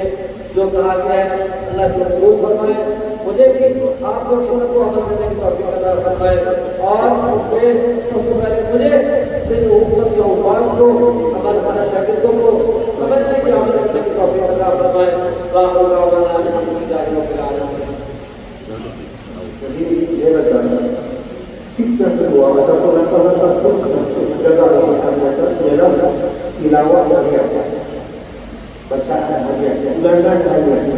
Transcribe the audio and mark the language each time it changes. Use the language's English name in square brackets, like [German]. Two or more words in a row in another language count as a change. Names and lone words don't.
[Urdu] جو کہا گیا ہے اللہ اسکو قبول فرمائے، مجھے بھی آپ لوگ یہ سبکو عمل کرنے کی توفیق عطا فرمائے اور اسمیں سبسے پہلے مجھے پھر امت کے حفاظ کو، ہمارے سارے شاگردوں کو سمجھنے کی، عمل کرنے کی توفیق عطا فرمائے. [Malay] Jadi dia kata kita kedua ataupun lantas terus menjaga Al-Quran ialah tilawat harian, bacaan harian, ulangan harian.